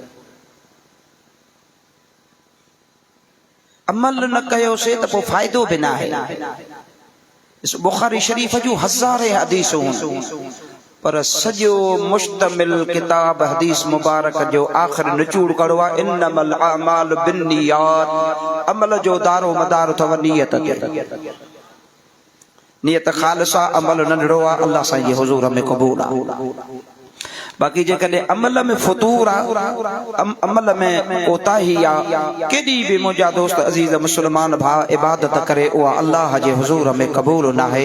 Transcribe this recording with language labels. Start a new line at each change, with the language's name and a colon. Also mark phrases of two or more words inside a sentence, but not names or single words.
Sindhi: अमल न कयोसीं त पोइ फ़ाइदो बि न आहे। बुखारी शरीफ़ जूं हज़ारे हदीसूं, पर सॼो मुश्तमिल किताब हदीस मुबारक जो आख़िर निचूड़ कड़ो आहे,
Arabic: إنما الأعمال بالنيات,
Sindhi: अमल जो दारो मदार अथव नियत ते। नियत ख़ालिसा, अमल नंढड़ो आहे, अल्लाह साईं जे हुज़ूर में क़बूल आहे। बाक़ी जेकॾहिं अमल में फतूर आहे, अमल में कोताही आहे, केॾी बि मुंहिंजा दोस्त अज़ीज़ मुस्लमान भाउ इबादत करे, उहा अल्लाह जे हुज़ूर में क़बूल न आहे।